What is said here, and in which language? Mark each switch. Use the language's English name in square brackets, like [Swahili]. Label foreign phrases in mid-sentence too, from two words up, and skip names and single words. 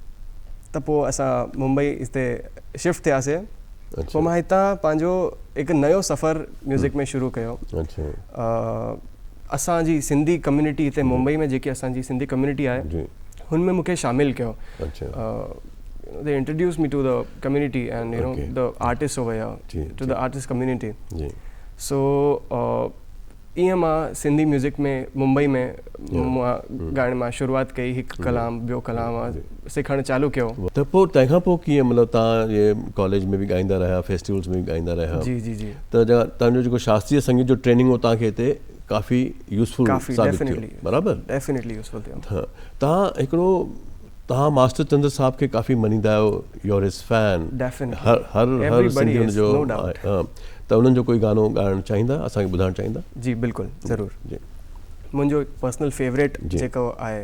[Sindhi] त त पोइ असां मुंबई हिते शिफ्ट थियासीं। अच्छा। पोइ मां हितां पंहिंजो हिकु नयो सफ़र म्यूज़िक में शुरू कयो। अच्छा। असांजी सिंधी कम्युनिटी हिते मुंबई में जेकी असांजी सिंधी कम्युनिटी आहे जी। हुन में मूंखे शामिलु कयो। अच्छा। [English] They introduced me to the community and Okay. the artists over here, [Sindhi] जी, [English] to the artist community. [Sindhi] जी। So ईअं मां सिंधी म्यूज़िक में मुंबई में मां ॻाइण मां शुरूआत कई। हिकु कलाम ॿियो कलाम सिखणु चालू कयो। त पोइ तंहिंखां पोइ कीअं मतिलबु तव्हां ये कॉलेज में बि ॻाईंदा रहिया, फेस्टिवल्स में बि ॻाईंदा रहिया? जी जी जी। त तव्हांजो जेको शास्त्रीय संगीत जो ट्रेनिंग हो तव्हांखे हिते काफ़ी यूज़फुल साबित थियो, बराबरि? [English] definitely useful [Sindhi] थियो। हाँ, तव्हां मास्टर चंद्र साहब खे काफ़ी मञींदा आहियो, [English] you're his fan. [Sindhi] हर सिंधी हुनजो हाँ, त उन्हनि जो कोई गानो ॻाइणु चाहींदा, असांखे ॿुधाइणु चाहींदा? जी बिल्कुलु, ज़रूरु। जी। मुंहिंजो [English] personal favourite [Sindhi] जेको आहे